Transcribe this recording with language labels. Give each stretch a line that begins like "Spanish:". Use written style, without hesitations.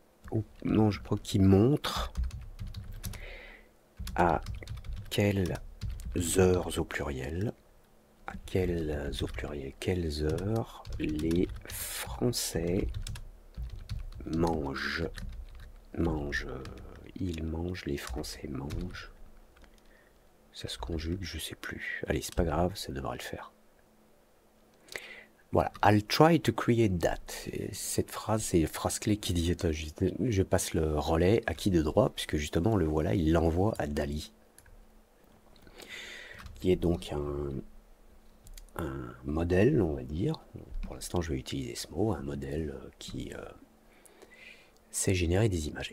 French: ou non, je crois qui montre à quelles heures au pluriel, quelles heures les Français mangent, ils mangent, les Français mangent. Ça se conjugue, je sais plus. Allez, c'est pas grave, ça devrait le faire.
English: Voilà, I'll try to create that.
French: Cette phrase, c'est une phrase clé qui dit je passe le relais à qui de droit, puisque justement, le voilà, il l'envoie à DALL-E, qui est donc un modèle, on va dire. Pour l'instant, je vais utiliser ce mot, un modèle qui sait générer des images.